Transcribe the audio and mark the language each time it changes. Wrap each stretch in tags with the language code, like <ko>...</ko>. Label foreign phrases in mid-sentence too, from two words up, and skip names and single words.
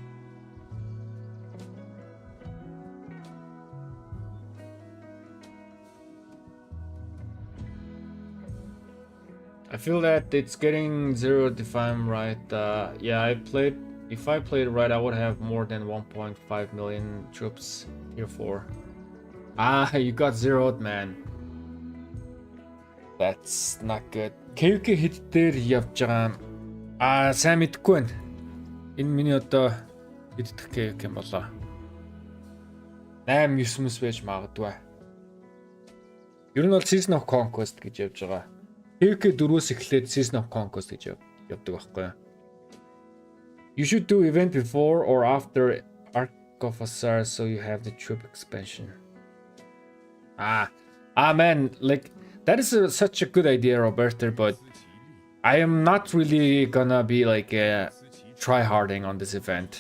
<en>I feel that it's getting zeroed if I'm right. Yeah, if I played right, I would have more than 1.5 million troops tier 4. Ah, you got zeroed, man. That's not good.</en> <mn>KUK hit дээр явж байгаа. Сайн мэдэхгүй байна. Энэ миний одоо идэх KUK юм болоо. 8-9 мэс байж магадгүй. Ер нь бол Season of Conquest гэж явж байгаа. KUK 4-өөс эхлээд Season of Conquest гэж явдаг байхгүй.</mn> <en>You should do event before or after Arc of Osiris so you have the troop expansion. Man, like that is such a good idea, Roberto, but I am not really gonna be like try-harding on this event.</en>